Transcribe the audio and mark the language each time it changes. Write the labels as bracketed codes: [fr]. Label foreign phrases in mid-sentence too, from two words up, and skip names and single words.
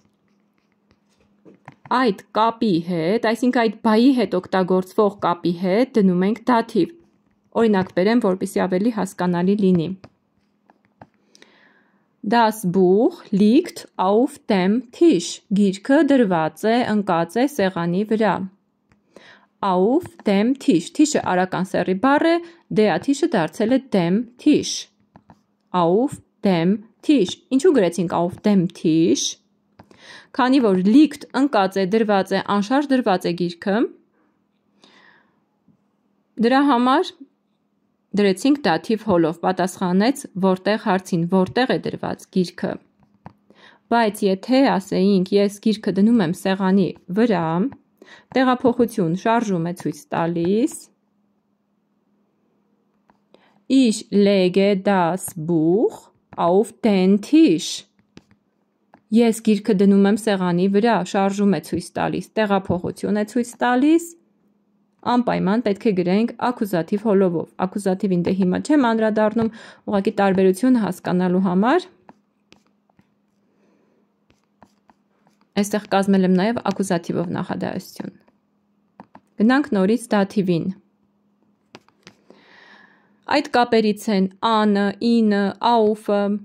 [hy] այդ կապի հետ, այսինքն այդ բայի հետ օգտագործվող կապի հետ դնում ենք դաթիվ։ Օրինակ բերեմ, որպեսզի ավելի հասկանալի լինի։ [de] Das Buch liegt auf dem Tisch. [hy] Գիրքը դրված է, ընկած է սեղանի վրա։ [de] Auf dem Tisch. [hy] Tisch-ը արական սեռի բառ է, [de] der Tisch-ը [hy] դարձել է [de] dem Tisch. Auf dem Tisch. [hy] Ինչու գրեցինք [de] auf dem Tisch? [hy] Քանի որ liegt ընկած է, դրված է, անշարժ դրված է գիրքը, դրա համար դրեցինք դաթիվ հոլով, պատասխանեց որտեղ հարցին, որտեղ է դրված գիրքը։ Բայց եթե ասեինք ես գիրքը դնում եմ սեղանի վրա, տեղափոխություն շարժում է ցույց տալիս, [de] Ich lege das Buch auf den Tisch. [hy] Ես գիրքը դնում եմ սեղանի վրա, շարժում է ցույց տալիս, տեղափոխություն է ցույց տալիս, անպայման պետք է գրենք ակուզատիվ հոլովով։ Ակուզատիվին դե հիմա չեմ անդրադառնում, ուղղակի տարբերությունը հասկանալու համար այստեղ կազմել եմ նաև ակուզատիվով նախադասություն։ Գնանք նորից դաթիվին։ Այդ կապերից են անը, ինը, աուֆը,